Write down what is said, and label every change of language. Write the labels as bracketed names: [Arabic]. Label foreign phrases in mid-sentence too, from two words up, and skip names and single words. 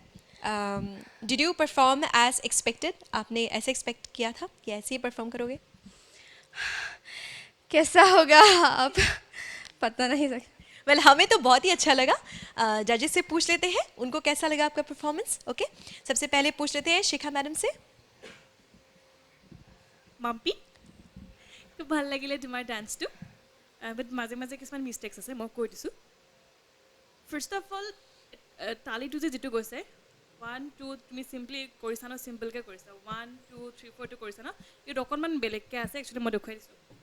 [English] Did you perform as expected? [Hindi] आपने ऐसे एक्सपेक्ट किया था कि ऐसे ही परफॉर्म करोगे? कैसा होगा आप पता नहीं सकते. वेल हमें तो बहुत ही अच्छा लगा. जजेस से पूछ लेते हैं उनको कैसा लगा आपका परफॉर्मेंस. ओके सबसे पहले पूछ लेते हैं शिखा मैडम से. [Assamese] মাম্পি খুব ভাল লাগিলে তোমাৰ ডান্সটো বাট মাজে মাজে কিছুমান মিষ্টেক্স আছে মই কৈ দিছোঁ. [English] ফাৰ্ষ্ট অফ অল [Assamese] তালিটো যে যিটো গৈছে 1 2 তুমি চিম্পলি কৰিছা ন, চিম্পলকৈ কৰিছা. 1 2 3 4 টো কৰিছা ন, এইটো অকণমান বেলেগকৈ আছে. একচুৱেলি মই দেখুৱাই দিছোঁ.